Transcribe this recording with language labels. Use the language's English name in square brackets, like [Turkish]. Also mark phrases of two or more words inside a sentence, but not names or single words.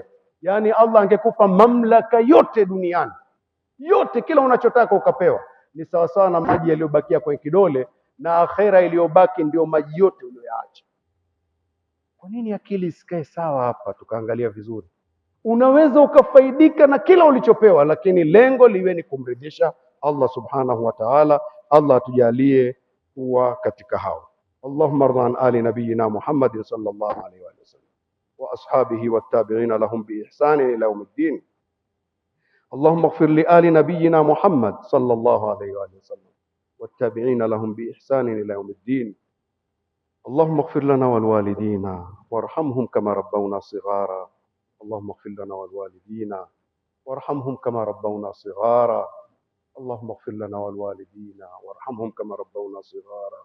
[Swahili] Yaani Allah angekupa mamlaka yote duniani yote, kila unachotaka ukapewa, ni sawa sawa na maji yaliyobakia kwenye kidole, na akhera iliyobaki ndio maji yote uliyoyaacha. Kwa nini akili isikae sawa hapa tukaangalia vizuri? Unaweza ukafaidika na kila ulichopewa, lakini lengo liwe ni kumridhisha [Arabic] الله سبحانه وتعالى. [Swahili] Allah atujalie kuwa katika hao. [Arabic] اللهم ارض عن آل نبينا محمد صلى الله عليه وسلم وأصحابه والتابعين لهم بإحسان إلى يوم الدين. اللهم اغفر لآل نبينا محمد صلى الله عليه وسلم والتابعين لهم بإحسان إلى يوم الدين. اللهم اغفر لنا والوالدين وارحمهم كما ربونا صغارا. اللهم اغفر لنا والوالدين وارحمهم كما ربونا صغارا. اللهم اغفر لنا والوالدين وارحمهم كما ربونا صغارا.